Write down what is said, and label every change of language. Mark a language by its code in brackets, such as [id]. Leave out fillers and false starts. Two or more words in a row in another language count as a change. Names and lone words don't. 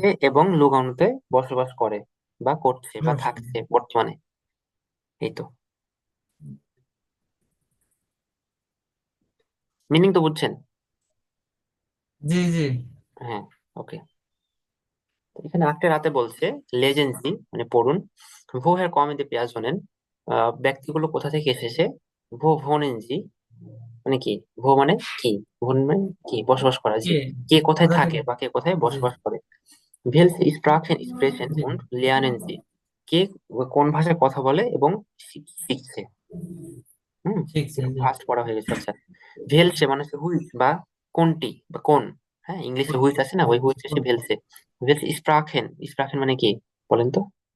[bn] এসেছে এবং লুগানোতে বসবাস করে বা করছে বা বস- থাকছে বর্তমানে, এই তো। মিনিং তো বুঝছেন? জি জি। হ্যাঁ, ওকে। এখানে আজকে রাতে বলছে লেজেন্সি, মানে পড়ুন, [de] woher kommen die Personen, [bn] ব্যক্তিগুলো কোথা থেকে এসেছে, [de] wo wohnen Sie [bn] মানে কি? ভো মানে কি? ভোন মানে কি? বসবাস করা, জি। কে কে কোথায় কোথা থাকে থেকে? বা কে কোথায় জি বসবাস করে। [de] Welche Sprachen sprechen [bn] জি [de] und lernen Sie? [bn] কে কোন ভাষায় কথা বলে এবং শিখছে। হুম, শিখছে, এটা জি। ফার্স্ট পড়া হয়ে গেছে। আচ্ছা, ভেলসে মানে হচ্ছে হুইচ বা কোনটি বা কোন। হ্যাঁ, ইংলিশে হুইচ আছে না, ওই হুইচ হচ্ছে ভেলসে। [de] welche Sprachen, [bn] স্প্রাখেন মানে কি বলেন তো?